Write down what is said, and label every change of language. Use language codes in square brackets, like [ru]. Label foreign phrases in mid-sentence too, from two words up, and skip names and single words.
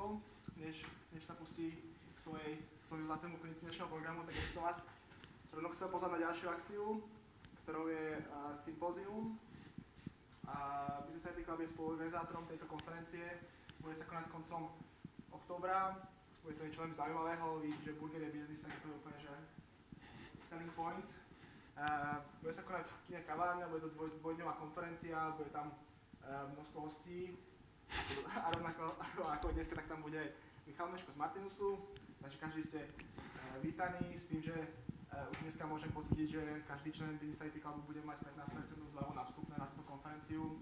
[sk] Než sa pustí k svojmu zlatému principu dnešného programu, tak by som vás rovno chcel pozvať na ďalšiu akciu, ktorou je Sympózium. Business IT Club je spoluorganizátorom tejto konferencie. Bude sa konať koncom októbra. Bude to niečo veľmi zaujímavého. Vidíte, že burger je biznis, tak je to úplne že [en] selling point. [sk] Bude sa konať v kine kavárne, bude to dvojdňová konferencia, bude tam množstvo hostí. A rovnako ako dneska, tak tam bude Michal Meško z Martinusu. Takže každý ste vítaní s tým, že už dneska môžem potvrdiť, že každý člen Business IT Clubu bude mať 15% zľavu na vstupné na túto konferenciu.